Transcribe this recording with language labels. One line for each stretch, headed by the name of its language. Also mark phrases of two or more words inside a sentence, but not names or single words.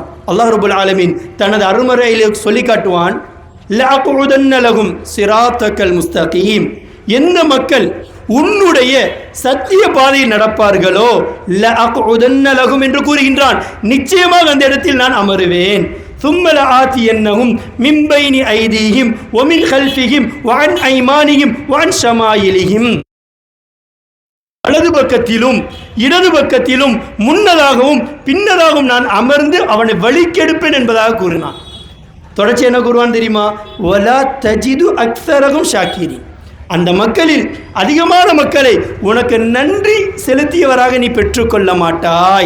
Tamil: அல்லாஹ்
Arabic: رب العالمين
Tamil: தனது அருள்மறையிலே சொல்லி காட்டுவான்,
Arabic: لأقعدن لهم صراطك المستقيم.
Tamil: எந்த மக்கள் உன்னுடைய சத்திய பாதையில் நடப்பார்களோ
Arabic: لأقعدن لهم
Tamil: என்று கூறுகின்றான். நிச்சயமாக அந்த இடத்தில் நான் அமருவேன்.
Arabic: ثم لآتينهم من بين أيديهم ومن خلفهم وعن أيمانهم وعن شمائلهم.
Tamil: வலது பக்கத்திலும் இடது பக்கத்திலும் முன்னதாகவும் பின்னதாகவும் நான் அமர்ந்து அவனை வழிக்கெடுப்பேன் என்பதாக கூறினான். தொடர்ச்சி என்ன கூறுவான் தெரியுமா?
Arabic: ولا تجد أكثرهم شاكرين.
Tamil: அந்த மக்களில் அதிகமான மக்களை உனக்கு நன்றி செலுத்தியவராக நீ பெற்றுக்கொள்ள மாட்டாய்.